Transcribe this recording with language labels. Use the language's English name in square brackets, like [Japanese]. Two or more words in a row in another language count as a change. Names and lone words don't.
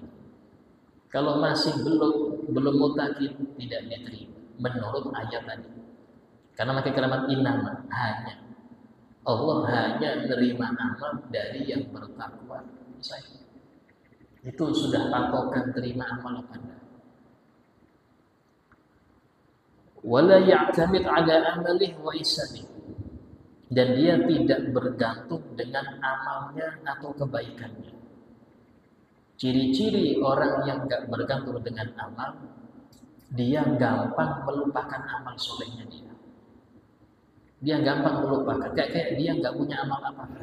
[Indonesian] Kalau masih belum muttaqin, tidak diterima menurut ayat tadi. Karena pakai kalimat innama, hanya. Allah hanya menerima amal dari yang bertakwa saja. Itu sudah patokan terima amal apa enggak. [Arabic] ولا يعتمد على عمله وإحسانه. [Indonesian] Dan dia tidak bergantung dengan amalnya atau kebaikannya. Ciri-ciri orang yang enggak bergantung dengan amal, dia gampang melupakan amal solehnya dia. Dia gampang melupakan, kayak dia nggak punya amal apa-apa.